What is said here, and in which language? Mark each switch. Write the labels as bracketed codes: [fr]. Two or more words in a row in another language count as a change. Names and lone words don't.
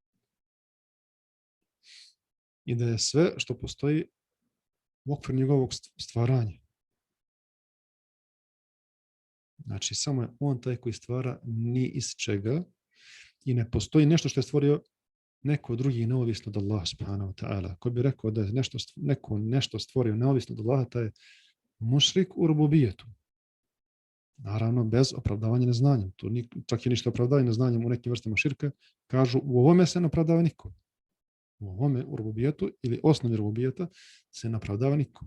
[bs] I da je sve što postoji u okviru njegovog stvaranja. Znači, samo je on taj koji stvara ni iz čega i ne postoji nešto što je stvorio neko drugi neovisno od Allaha [ar] سبحانه وتعالى. [bs] Ko bi rekao da je neko nešto stvorio neovisno od Allaha, taj je mušrik u rububijetu. Naravno, bez opravdavanja neznanjem. Tu čak i ništa opravdavanja neznanjem u nekim vrstama širka, kažu u ovome se ne opravdava niko. U ovome, u rububijetu ili osnovi rububijeta se ne opravdava niko.